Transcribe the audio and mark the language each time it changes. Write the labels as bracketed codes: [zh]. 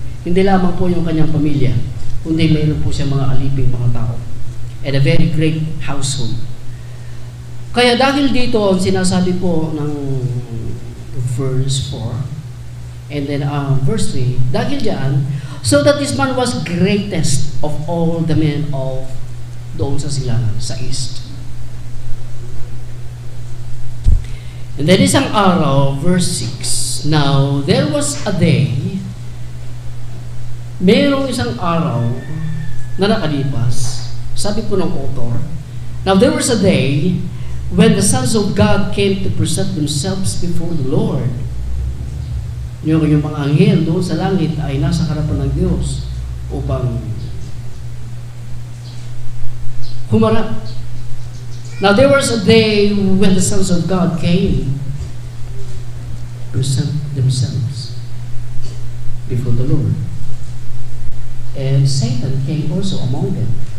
[tl] Hindi lamang po yung kanyang pamilya, kundi meron po siyang mga aliping mga tao. [en] And a very great household. [tl] Kaya dahil dito, ang sinasabi po ng verse 4, [en] and then verse 3, [tl] dahil diyan, [en] so that this man was greatest of all the men of [tl] doon sa silangan, sa east. [en] And then [tl] isang araw, [en] verse 6, now there was a day, [tl] mayroong isang araw na nakalipas, sabi po ng author, [en] now there was a day when the sons of God came to present themselves before the Lord. [tl] Yung mga anghel doon sa langit ay nasa harapan ng Diyos upang humarap. [en] Now there was a day when the sons of God came to present themselves before the Lord. And Satan came also among them.